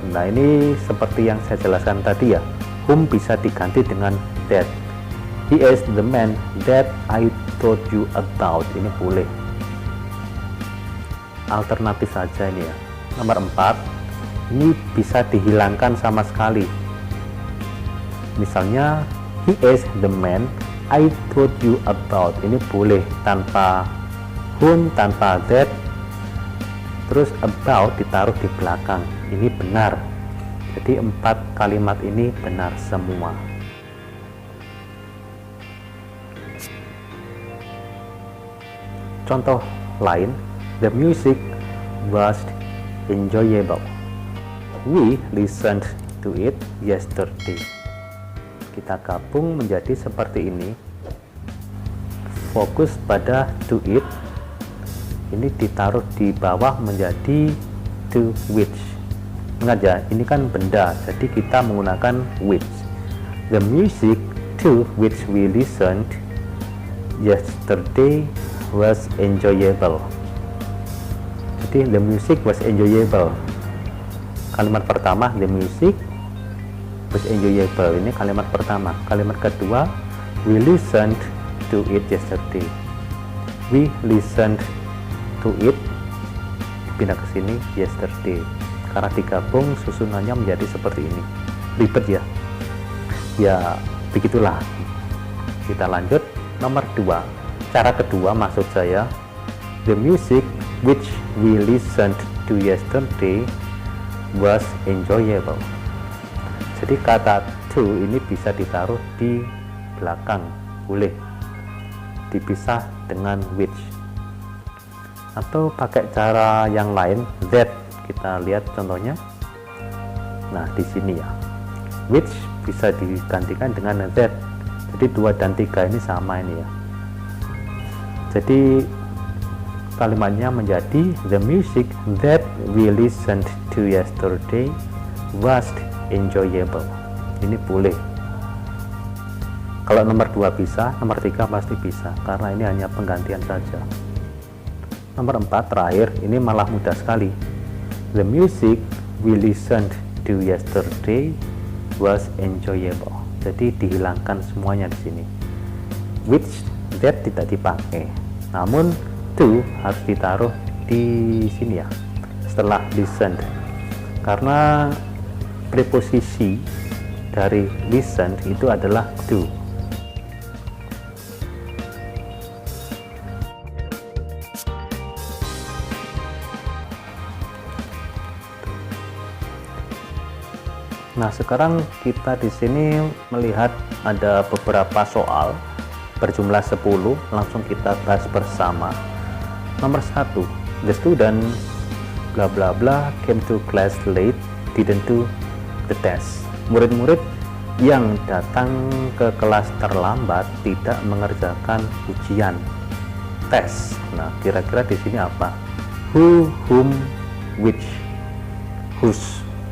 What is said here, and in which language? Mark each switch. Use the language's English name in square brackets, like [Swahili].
[Indonesian] Nah, ini seperti yang saya jelaskan tadi ya, whom bisa diganti dengan that. [English] He is the man that I told you about. [Indonesian] Ini boleh. Alternatif saja ini ya. Nomor 4, ini bisa dihilangkan sama sekali. [English] Misalnya he is the man I told you about. [Indonesian] Ini boleh tanpa whom, tanpa that, terus about ditaruh di belakang. Ini benar. Jadi 4 kalimat ini benar semua. Contoh lain, [English] the music was enjoyable. We listened to it yesterday. [Indonesian] Kita gabung menjadi seperti ini. Fokus pada to it. Ini ditaruh di bawah menjadi to which. Ingat ya, ini kan benda, jadi kita menggunakan which. [English] The music to which we listened yesterday was enjoyable. Jadi the music was enjoyable. [Indonesian] Kalimat pertama, [English] the music was enjoyable. [Indonesian] Ini kalimat pertama. Kalimat kedua, [English] we listened to it yesterday. We listened to it, [Indonesian] pindah ke sini [English] yesterday. [Indonesian] Karena digabung susunannya menjadi seperti ini. Ribet ya. Ya begitulah. Kita lanjut. Nomor 2. Cara kedua maksud saya, [English] the music which we listened to yesterday was enjoyable. [Indonesian] Jadi kata to ini bisa ditaruh di belakang, boleh dipisah dengan which. Atau pakai cara yang lain, that. Kita lihat contohnya. Nah, di sini ya. Which bisa digantikan dengan that. Jadi 2 dan 3 ini sama ini ya. Jadi kalimatnya menjadi [English] the music that we listened to yesterday was enjoyable. [Indonesian] Ini boleh. Kalau nomor 2 bisa, nomor 3 pasti bisa, karena ini hanya penggantian saja. Nomor 4 terakhir, ini malah mudah sekali. [English] The music we listened to yesterday was enjoyable. [Indonesian] Jadi dihilangkan semuanya di sini. Which, that tidak dipakai. Namun to harus ditaruh di sini ya, setelah listened. Karena preposisi dari listen itu adalah to. Nah, sekarang kita di sini melihat ada beberapa soal berjumlah 10, langsung kita bahas bersama. Nomor 1, [English] the student bla bla bla came to class late, didn't do the test. [Indonesian] Murid-murid yang datang ke kelas terlambat tidak mengerjakan ujian tes. Nah, kira-kira di sini apa? Who, whom, which, whose.